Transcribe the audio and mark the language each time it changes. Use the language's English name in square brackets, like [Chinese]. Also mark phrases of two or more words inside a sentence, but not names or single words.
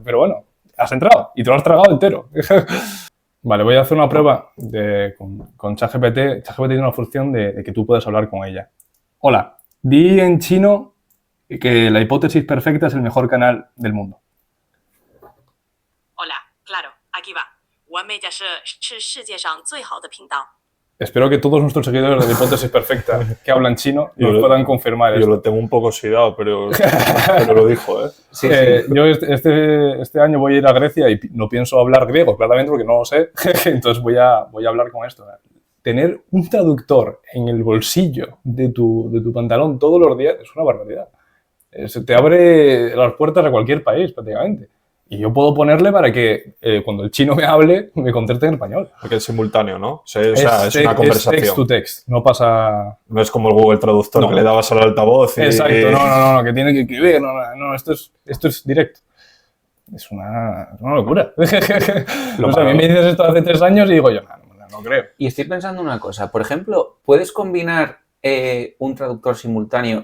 [Spanish] Pero bueno, has entrado y te lo has tragado entero. Vale, voy a hacer una prueba con ChatGPT. ChatGPT tiene una función de que tú puedes hablar con ella. Hola, di en chino que la hipótesis perfecta es el mejor canal del mundo. Hola, claro, aquí va. [Chinese] 完美假设是世界上最好的频道. [Spanish] Espero que todos nuestros seguidores de Hipótesis Perfecta que hablan chino nos puedan confirmar esto. Yo lo tengo un poco oxidado, pero lo dijo, ¿eh? Sí, Yo este año voy a ir a Grecia y no pienso hablar griego, claramente, porque no lo sé. Entonces voy a hablar con esto. Tener un traductor en el bolsillo de tu pantalón todos los días es una barbaridad. Se te abre las puertas a cualquier país, prácticamente. Y yo puedo ponerle para que cuando el chino me hable, me conteste en español. Porque es simultáneo, ¿no? O sea, es una conversación. Es [English] text to text, [Spanish] no pasa... No es como el Google Traductor, que le dabas al altavoz y... Exacto, no, que tiene que escribir. No, esto es directo. Es una locura. O sea, a mí me dices esto hace 3 años y digo yo, no creo. Y estoy pensando una cosa. Por ejemplo, ¿puedes combinar un traductor simultáneo?